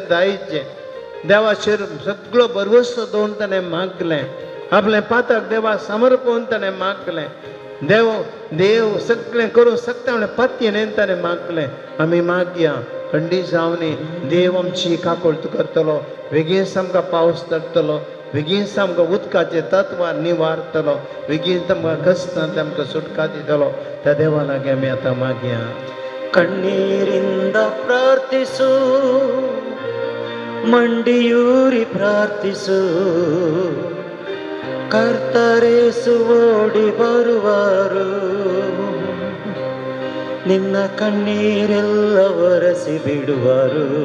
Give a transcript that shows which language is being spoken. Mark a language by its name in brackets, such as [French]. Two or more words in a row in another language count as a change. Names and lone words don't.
[Konkani] जायचे देवाचेर सगळो भरवसो दवरून ताणें मागलें आपलें पाताक देवा समर्पण ताणें मागलें देव सगळें करूं शकता म्हणून पातयेन ताणें मागलें आमी मागया थंडी जावनी देव आमची काकूळट करतलो बेगीन आमकां पावस धरतलो बेगीन आमकां उदकाचे तत्व निवारतलो बेगीन आमकां कश्टांतल्यान आमकां सुटका दितलो त्या देवा लागीं आमी आतां मागया [Kannada] ಕಣ್ಣೀರಿಂದ ಪ್ರಾರ್ಥಿಸು ಮಂಡಿಯೂರಿ ಪ್ರಾರ್ಥಿಸು ಕರ್ತರೇಸು ಓಡಿ ಬರುವರು ನಿನ್ನ ಕಣ್ಣೀರೆಲ್ಲ ಒರೆಸಿ ಬಿಡುವರು